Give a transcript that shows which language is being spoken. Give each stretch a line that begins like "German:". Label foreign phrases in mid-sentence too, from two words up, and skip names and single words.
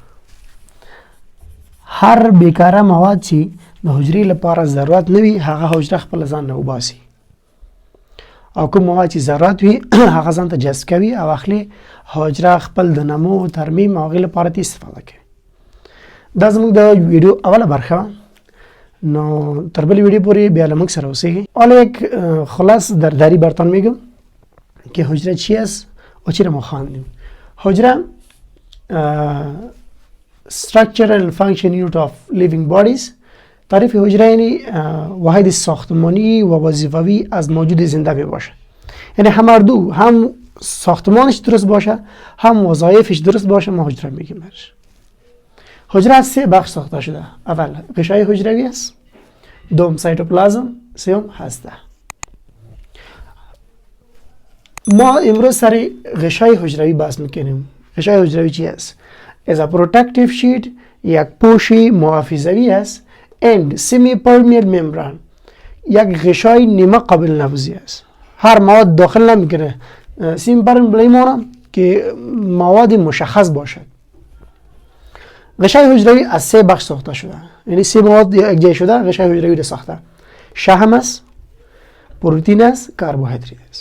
Pashto: هر بیکاره مواد چې د حجرې لپاره ضرورت نه وي هغه حجره خپل ځان نه وباسي، او کوم مواد چې ضرورت وي هغه ځان ته جذب کوي او اخلي حجره خپل د نمو ترمیم او غیر لپاره استفاده کوي. دا زموږ د ویډیو اوله برخه. نو تر بل ویډیو پورې بیا له موږ سره اوسئ.
Persian: حالا یک خلاص در دری برتان میگم که حجره چی است و چی را ما خواندیم.
English: حجره structural function unit of living bodies.
Persian: تعریف حجره یعنی واحد ساختمانی و وظیفوی از موجود زنده می باشه. یعنی هم ساختمانش درست باشه هم وظایفش درست باشه ما حجره میگیم برش. حجره از 3 بخش ساخته شده. اول غشای حجروی است، دوم سایتوپلازم، سوم هسته. ما امروز سر غشای حجروی بحث میکنیم. غشای حجروی چی است؟
English: is a protective sheet،
Persian: یک پوش محافظوی است،
English: and semi-permeable membrane،
Persian: یک غشای نیمه قابل نفوذی است. هر مواد داخل نمیکنه. semi-permeable معنی که مواد مشخص باشد. غشای حجروی از 3 بخش ساخته شده، یعنی 3 مواد یک جای شده غشای حجروی را ساخته. شحم است، پروتئین است، کربوهیدرات است.